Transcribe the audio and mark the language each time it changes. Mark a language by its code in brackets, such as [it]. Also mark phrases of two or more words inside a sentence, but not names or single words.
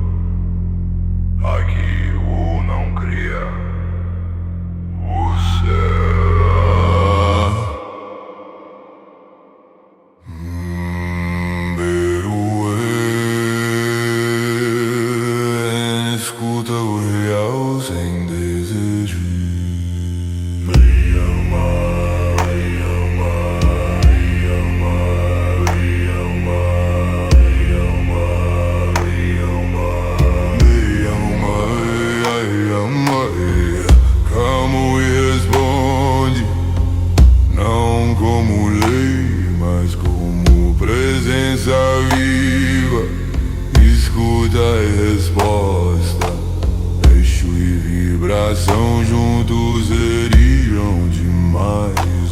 [pt] Aqui o não cria, o céu. Escuta o real sem desejo. Me ama, me ama, me ama, me ama, me ama, me ama, me ama, me ama. Calmo e responde, não como lei, mas como presença viva. Escuta a resposta. Eixo e vibração juntos seriam demais.